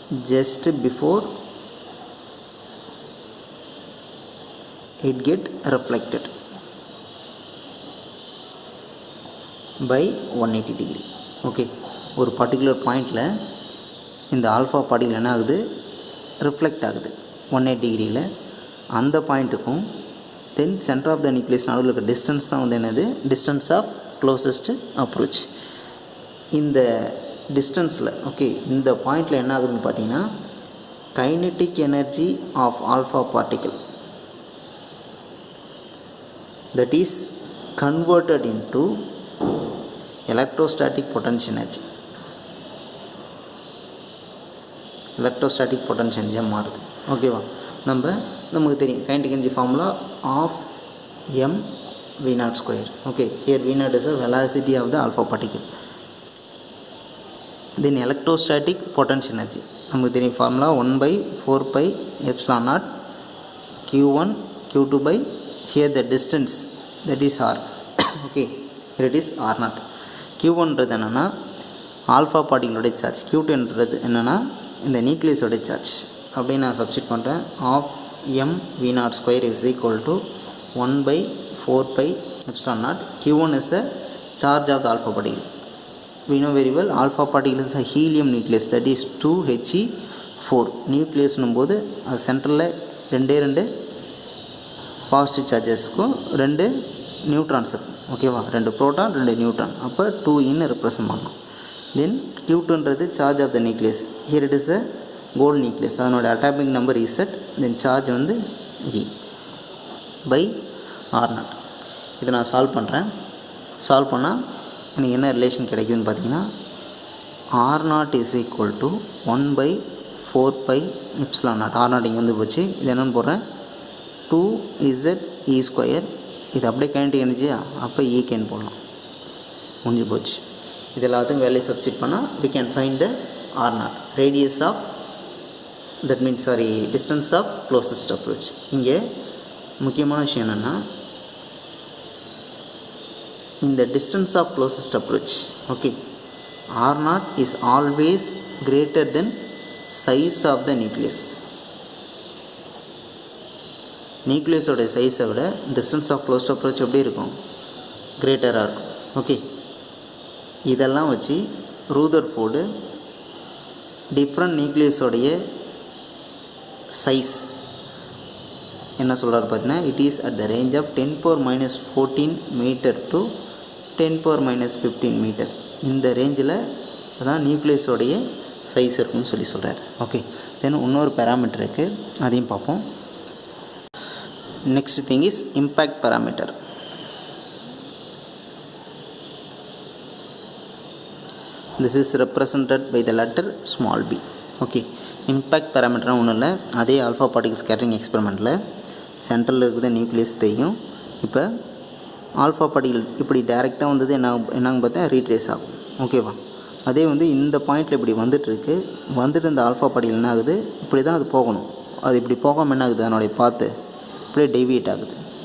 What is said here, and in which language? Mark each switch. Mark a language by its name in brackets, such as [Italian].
[English] just before it get reflected by 180 degree. [Tamil] Okay, ஒரு particular பாயிண்டில் இந்த ஆல்ஃபா பார்ட்டிகல் என்ன ஆகுது? ரிஃப்ளெக்ட் ஆகுது 180 டிகிரியில். அந்த பாயிண்ட்டுக்கும் [English] then centre of the nucleus [Tamil] நடுவில் இருக்க டிஸ்டன்ஸ் தான் வந்து என்னது? [English] Distance of closest approach. [Tamil] இந்த டிஸ்டன்ஸில் ஓகே, இந்த பாயிண்டில் என்ன ஆகுதுன்னு பார்த்தீங்கன்னா, [English] Kinetic energy of alpha particle that is converted into electrostatic potential energy. [Tamil] Electrostatic potential எனர்ஜியாக மாறுது. ஓகேவா? நமக்கு தெரியும் kinetic energy formula of m v0 square. [English] Okay, here v0 is a velocity of the alpha particle. Then electrostatic potential energy [Tamil] நமக்கு தெரியும் formula [English] 1/4πε0 q1 q2 by here the distance that is r. okay, here it is r0. [Tamil] q1ன்றது என்னென்னா alpha பார்ட்டிகளோடைய charge, q2ன்றது என்னென்னா இந்த நியூக்ளியஸோடைய charge. அப்படின்னு நான் substitute பண்ணுறேன். [English] Of m v0 square is equal to 1/4πε0. q1 is a charge of the alpha particle. We know very well alpha particle is a helium nucleus, that is 2He4. [Tamil] நியூக்ளியஸ்னும் போது அது சென்டரில் ரெண்டு positive சார்ஜஸ்க்கும் 2 neutrons இருக்கும். ஓகேவா? 2 proton 2 neutron, அப்போ 2 represent பண்ணணும். தென் q2ன்றது charge of the nucleus. [English] here it is a gold nucleus, [Tamil] அதனோட atomic number Z. தென் charge வந்து E by R0. இதை நான் சால்வ் பண்ணுறேன். சால்வ் பண்ணால் எனக்கு என்ன ரிலேஷன் கிடைக்குதுன்னு பார்த்தீங்கன்னா, R0 is equal to 1/4πε0. R0 இங்கே வந்து போச்சு. இது என்னென்னு போடுறேன்? 2ZE². இது அப்படியே கைனெட்டிக் எனர்ஜியா, அப்போ ஈகேன்னு போடலாம். முடிஞ்சு போச்சு. இது எல்லாத்துக்கும் வேலையை சப்ஸ்டிட் பண்ணால் [English] we can find the R0, radius of, that means distance of closest approach. [Tamil] இங்கே முக்கியமான விஷயம் என்னென்னா, இந்த [English] distance of closest approach, okay, R0 is always greater than size of the nucleus. [Tamil] நியூக்ளியஸோட சைஸை விட டிஸ்டன்ஸ் ஆஃப் க்ளோஸ்ட் அப்ரோச் எப்படி இருக்கும், கிரேட்டராக இருக்கும். ஓகே, இதெல்லாம் வச்சு ரூதர்ஃபோர்டு டிஃப்ரெண்ட் நியூக்ளியஸோடைய சைஸ் என்ன சொல்கிறார் பார்த்தீங்கன்னா, [English] It is at the range of 10⁻⁻14 metre to 10⁻⁻15 metre. [Tamil] இந்த ரேஞ்சில் அதான் நியூக்ளியஸோடைய சைஸ் இருக்குன்னு சொல்கிறார். ஓகே, தென் இன்னொரு பேராமீட்டர் இருக்குது, அதையும் பார்ப்போம். [English] Next thing is impact parameter. This is represented by the letter small b. [Tamil] Okay, impact பேராமீட்டர்னா ஒன்றும் இல்லை, அதே ஆல்ஃபா பார்ட்டிகல் ஸ்கேட்டரிங் எக்ஸ்பெரிமெண்ட்டில் சென்ட்ரலில் இருக்கிற நியூக்ளியஸ் தெரியும். இப்போ ஆல்ஃபா பார்ட்டிகல் இப்படி டைரெக்டாக வந்தது என்னங்க பார்த்தா ரீட்ரேஸ் ஆகும். ஓகேவா, அதே இந்த பாயிண்டில் இப்படி வந்துட்டு இந்த ஆல்ஃபா பார்ட்டிகல் என்ன ஆகுது, இப்படி தான் அது போகணும், அது இப்படி போகாமல் என்ன ஆகுது, அதனுடைய பாத்து இப்படியே டெவியேட் ஆகுது.